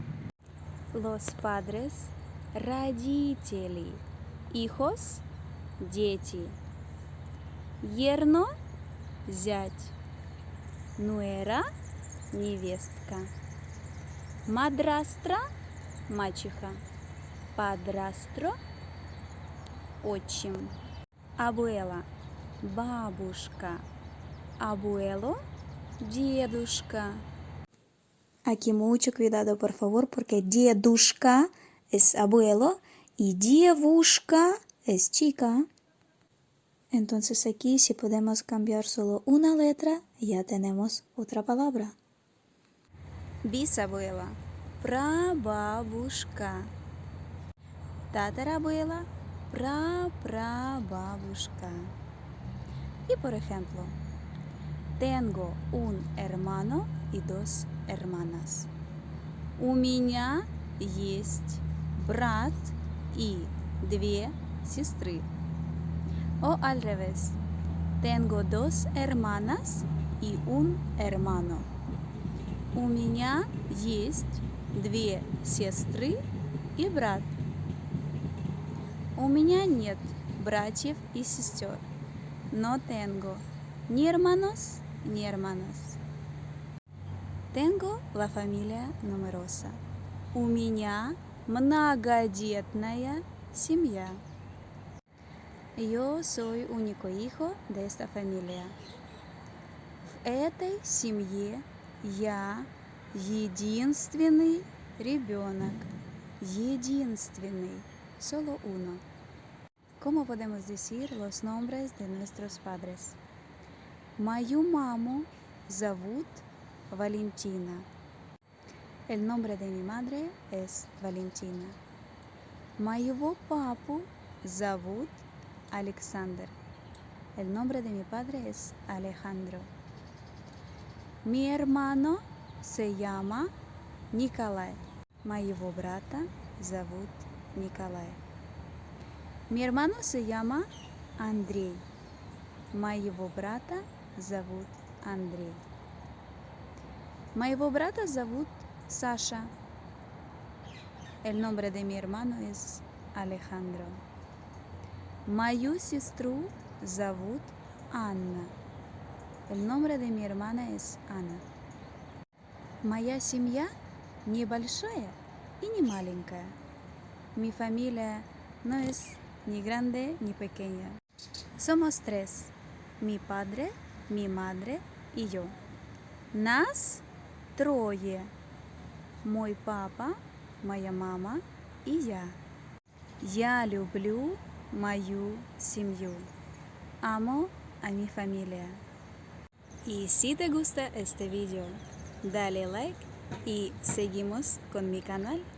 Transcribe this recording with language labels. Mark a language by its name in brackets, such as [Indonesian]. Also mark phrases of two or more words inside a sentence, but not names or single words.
[Spanish] Los padres – родители, hijos – [Russian] дети, yerno – зять, nuera – невестка, madrastra – мачеха, padrastro – отчим, [Spanish] abuela – бабушка, abuelo – дедушка. Aquí mucho cuidado, por favor, porque дедушка es abuelo y девушка es chica. Entonces aquí si podemos cambiar solo una letra, ya tenemos otra palabra. Bisabuela, прабабушка, tatarabuela, прапрабабушка. Y por ejemplo, tengo un hermano y dos hermanas. [Russian] У меня есть брат и две сестры. [Spanish] O al revés, tengo dos hermanas y un hermano. [Russian] У меня есть две сестры и брат. У меня нет братьев и сестер. [Spanish] No tengo ni hermanos ni hermanas. Tengo la familia numerosa. [Russian] У меня многодетная семья. [Spanish] Yo soy único hijo de esta familia. [Russian] В этой семье я единственный ребенок. Единственный. [Spanish] Solo uno. ¿Cómo podemos decir los nombres de nuestros padres? [Russian] Мою маму зовут Valentina. [Spanish] El nombre de mi madre es Valentina. [Russian] Моего папу зовут Alexander. [Spanish] El nombre de mi padre es Alejandro. Mi hermano se llama Николай. [Russian] Моего брата зовут Николай. [Spanish] Mi hermano se llama Андрей. [Russian] Моего брата зовут Андрей. Моего брата зовут Саша. [Spanish] El nombre de mi hermano es Alejandro. [Russian] Мою сестру зовут Анна. [Spanish] El nombre de mi hermana es Ana. [Russian] Моя семья небольшая и не маленькая. [Spanish] Mi familia no es ni grande ni pequeña. Somos tres. Mi padre, mi madre y yo. [Russian] Нас трое. Мой папа, моя мама и я. Я люблю мою семью. [Spanish] Amo a mi familia. Y si te gusta este video, dale like y seguimos con mi canal.